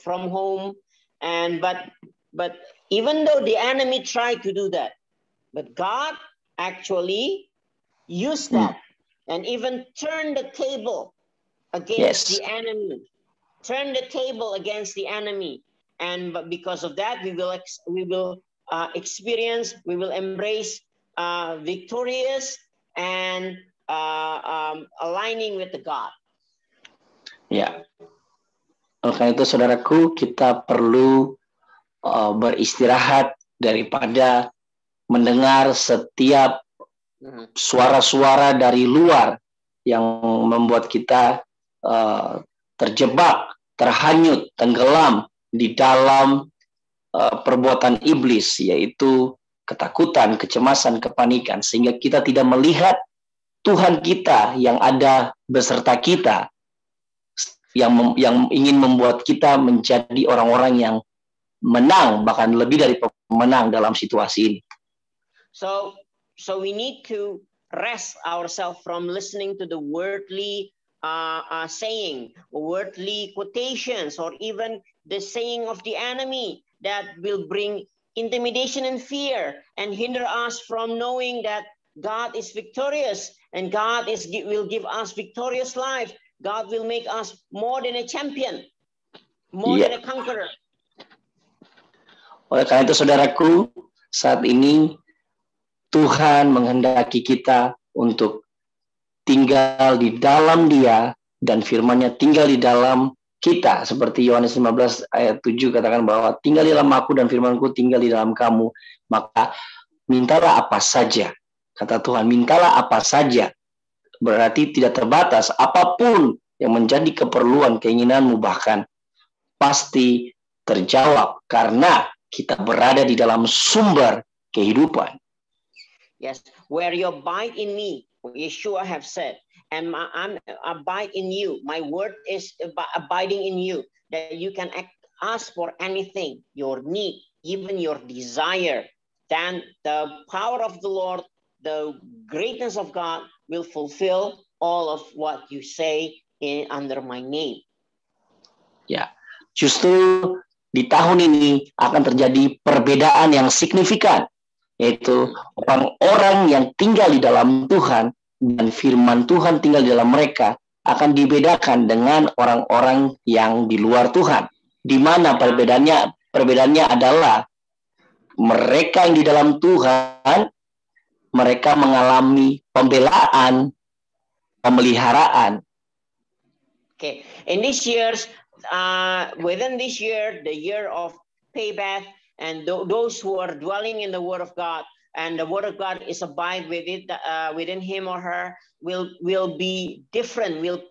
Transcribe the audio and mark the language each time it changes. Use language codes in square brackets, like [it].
[en] home, and but even though the enemy tried to do that, but God actually used that and even turned the table against the enemy, turn the table against the enemy, and because of that we will experience, we will embrace victorious and aligning with the God. [id] Ya, oleh itu saudaraku, kita perlu beristirahat daripada mendengar setiap suara-suara dari luar yang membuat kita terjebak, terhanyut, tenggelam di dalam perbuatan iblis, yaitu ketakutan, kecemasan, kepanikan, sehingga kita tidak melihat Tuhan kita yang ada beserta kita, yang ingin membuat kita menjadi orang-orang yang menang, bahkan lebih dari pemenang dalam situasi ini. [en] So we need to rest ourselves from listening to the worldly saying, worldly quotations, or even the saying of the enemy that will bring intimidation and fear and hinder us from knowing that God is victorious and God will give us victorious life. God will make us more than a champion, more than a conqueror. [id] Oleh karena itu saudaraku, saat ini Tuhan menghendaki kita untuk tinggal di dalam Dia dan firman-Nya tinggal di dalam kita, seperti Yohanes 15 ayat 7 katakan bahwa tinggal di dalam aku dan firman-Ku tinggal di dalam kamu, maka mintalah apa saja, kata Tuhan, mintalah apa saja, berarti tidak terbatas, apapun yang menjadi keperluan keinginanmu bahkan pasti terjawab karena kita berada di dalam sumber kehidupan. [en] Yes, where you abide in me, Yeshua have said, and I'm abide in you. My word is abiding in you, that you can ask for anything, your need, even your desire. Then the power of the Lord, the greatness of God will fulfill all of what you say under my name. [id] Ya, justru di tahun ini akan terjadi perbedaan yang signifikan, yaitu orang-orang yang tinggal di dalam Tuhan dan firman Tuhan tinggal di dalam mereka akan dibedakan dengan orang-orang yang di luar Tuhan. Di mana perbedaannya adalah mereka yang di dalam Tuhan, mereka mengalami pembelaan, pemeliharaan. [en] Okay, in these years, within this year, the year of payback, and those who are dwelling in the Word of God, and the Word of God is abide with it, within him or her, will be different.